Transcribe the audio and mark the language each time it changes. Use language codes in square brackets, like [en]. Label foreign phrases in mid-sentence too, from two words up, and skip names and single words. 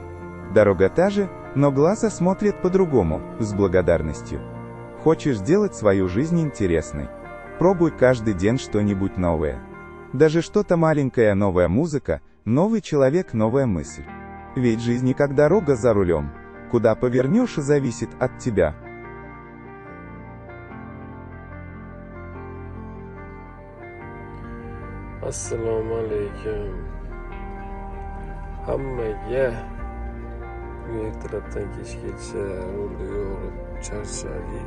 [ru] Дорога та же, но глаза смотрят по-другому, с благодарностью. Хочешь сделать свою жизнь интересной? Пробуй каждый день что-нибудь новое. Даже что-то маленькое, новая музыка, новый человек, новая мысль. Ведь жизнь не как дорога за рулем. Куда повернешь, зависит от тебя. [uz] Assalomu alaykum. Hammaga ertalabdan kechgacha yo'lda yurib charchadik.